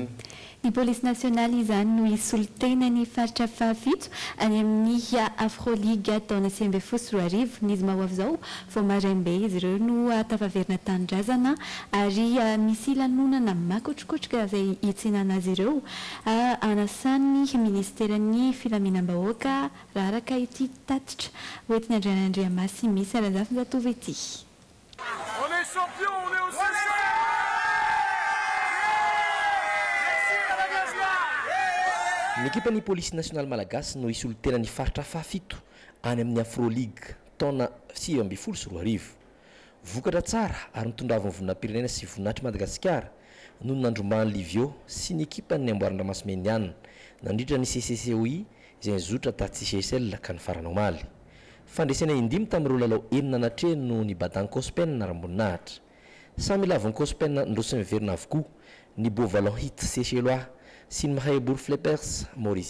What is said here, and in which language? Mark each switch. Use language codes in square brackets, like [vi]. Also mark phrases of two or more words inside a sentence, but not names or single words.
[mg] Ny polisy nasionaly izany no isolitena ny faritra fahafito any amin'ny Afroliga taona 2024 n'izy mahoavy izao vao marainbe izy ireo no tafaverina tanindrazana ary misy lanonana makotrokotroka izay hitsinana azy ireo anasany ministeran'ny filaminam-bahoaka raha araka ity tatitra hoentiny Andriamasy misy arazafy zatovy ety. [fr] On est champion, on est au succès. [mg] L'équipe ny [fr] police nationale [mg] malagasy no isolitena ny faritra fahafito any amin'ny Afroligue taona 2024 vokatra tsara ary mitondra vonina-pirenena sy voninahitry Madagasikara no nandrombany Livio sy ny ekipa ny Amboarandramasimeniana nandritra ny CCCOI izay nizotra taty CSL ka ny farana omaly fandresena indimy tamin'ireo lalao enina natreno no ny badany COSPN naramboninahitra samy lavon'ny COSPN ndrosin'ny miverina avokoa ny Beauvalon Hit Seychellois sy ny Mahaebour Flippers Mauritian.